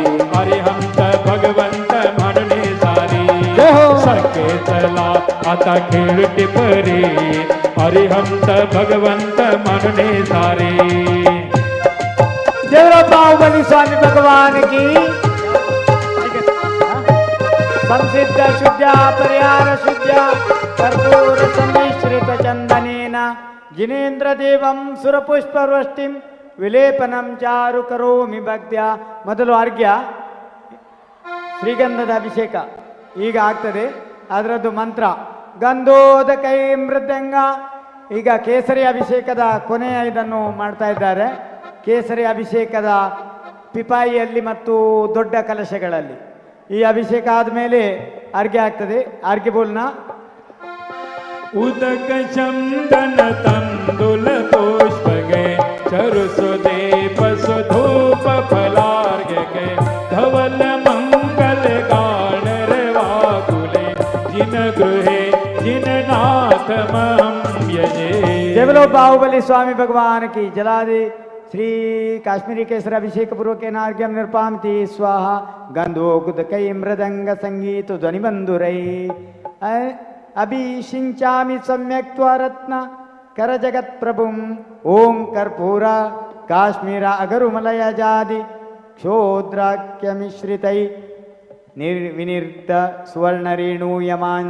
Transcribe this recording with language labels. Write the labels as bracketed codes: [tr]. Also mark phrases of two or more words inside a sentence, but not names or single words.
[mr] अरिहंत भगवंत म्हणणे सारी, सखे चला आता खेळ टिपरे, अरिहंत भगवंत म्हणणे सारे। [hi] जय बाहुबली स्वामी भगवान की। [sa] संसिद्ध शुद्ध परिहार शुद्ध कर्पूर सम्मिश्रित चंदनेन जिनेन्द्र देवं सुरपुष्पवृष्टिं विलेपनं चारु करोमि भक्त्या। [kn] ಮೊದಲು ಅರ್ಘ್ಯ ಶ್ರೀಗಂಧದ ಅಭಿಷೇಕ ಈಗ ಆಗ್ತದೆ. ಅದರದ್ದು ಮಂತ್ರ ಗಂಧೋದಕೈ ಮೃದಂಗ. ಈಗ ಕೇಸರಿ ಅಭಿಷೇಕದ ಕೊನೆಯ ಇದನ್ನು ಮಾಡ್ತಾ ಇದ್ದಾರೆ. ಕೇಸರಿ ಅಭಿಷೇಕದ ಪಿಪಾಯಿಯಲ್ಲಿ ಮತ್ತು ದೊಡ್ಡ ಕಲಶಗಳಲ್ಲಿ ಈ ಅಭಿಷೇಕ ಆದಮೇಲೆ ಅರ್ಘ್ಯ ಆಗ್ತದೆ. [hi] अर्घ्य बोलना [sa] उदक चंदन तंदुल पुष्पगे चरु सुदीप सुधूप फलार्घ के धवल मंगल गान वाकुले जिन गृहे जिन नाथ महं यजे। [hi] जय बोलो बाहुबली स्वामी भगवान की। [sa] जलादि श्री काश्मीरी केसर अभिषेक पूर्वक नार्घ्यम निर्पामति स्वाहा। गंधोगुदकै मृदंग संगीत ध्वनिबंधुरै अभिषिञ्चामि सम्यक् त्वरत्न कर जगत् प्रभुं। ओं कर्पूर काश्मीर अगरुमलय जादि क्षोद्राख्य मिश्रितै निर्विनिर्त सुवर्णरेणूयमान